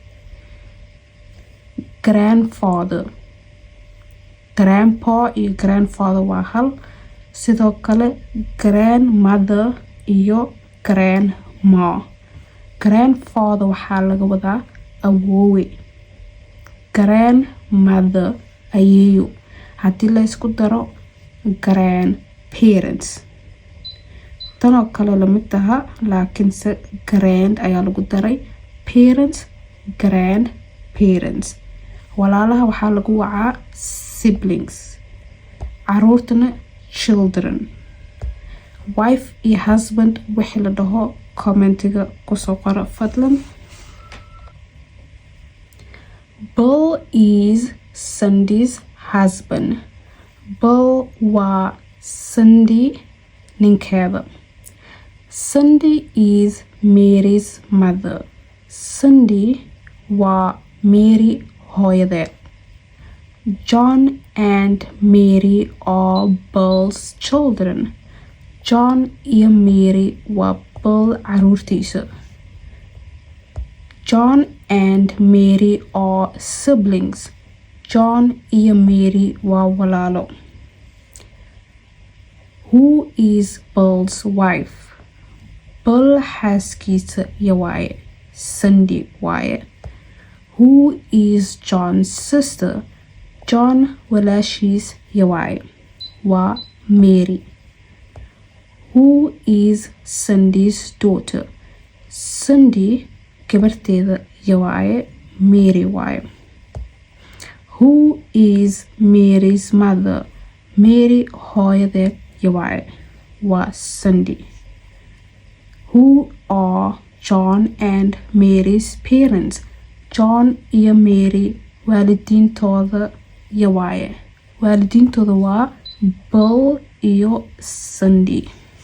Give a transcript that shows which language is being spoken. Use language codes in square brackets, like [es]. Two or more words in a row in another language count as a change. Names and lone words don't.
[en] grandfather grandpa [so] iyo grandfather waa hal sidoo kale grandmother iyo [en] grandma grandfather [so] waxaa laga wadaa awoowe grandmother ayeeyo haddii la isku daro grandparents tanoo kale lamid taha laakiinse grand ayaa lagu daray parents grandparents walaalaha waxaa lagu wacaa siblings caruurtana [en] children wife [so] iyo husband wixii la dhaho commentiga kusoo qora fadlan. [en] Bill is Cindy's husband. [so] Bill waa Cindy ninkeeda. [en] Cindy is Mary's mother. [so] Cindy waa Mary hooyadeed. [en] John and Mary are Bill's children. [so] John iyo Mary waa Bill caruurtiisa. [en] John and Mary are siblings. [so] John iyo Mary waa walaalo. [en] Who is Bill's wife? [so] Bill xaaskiisa iyo waaye. Cindy waaye. [en] Who is John's sister? [so] John walaashiis iyo waaye. Waa Mary. [en] Who is Cindy's daughter? [so] Cindy gabarteeda iyo waaye. Mary waaye. [en] Who is Mary's mother? [so] Mary hooyadeed iyo waaye. Waa Cindy. [en] Who are John and Mary's parents? [so] John iyo Mary waalidiintooda iyo waaye. Waalidiintooda waa Bill iyo Cindy.